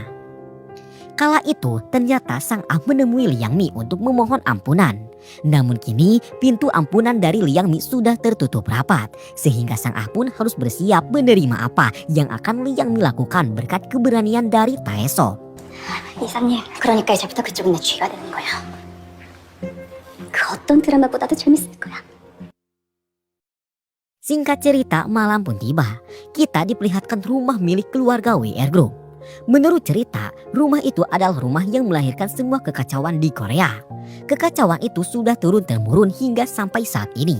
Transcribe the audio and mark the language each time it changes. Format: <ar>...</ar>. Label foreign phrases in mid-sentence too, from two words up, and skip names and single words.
<id>Kala itu ternyata Sang Ah menemui Liang Mi untuk memohon ampunan. Namun kini pintu ampunan dari Liang Mi sudah tertutup rapat sehingga Sang Ah pun harus bersiap menerima apa yang akan Liang Mi lakukan berkat keberanian dari Taesop.</id> <ko>이사님, 그러니까 이제부터 그쪽은 내 쥐가 되는 거야. 그 어떤 드라마보다도 재밌을 거야.</ko> <id>Singkat cerita, malam pun tiba. Kita diperlihatkan rumah milik keluarga WR Group. Menurut cerita, rumah itu adalah rumah yang melahirkan semua kekacauan di Korea. Kekacauan itu sudah turun-temurun hingga sampai saat ini.</id>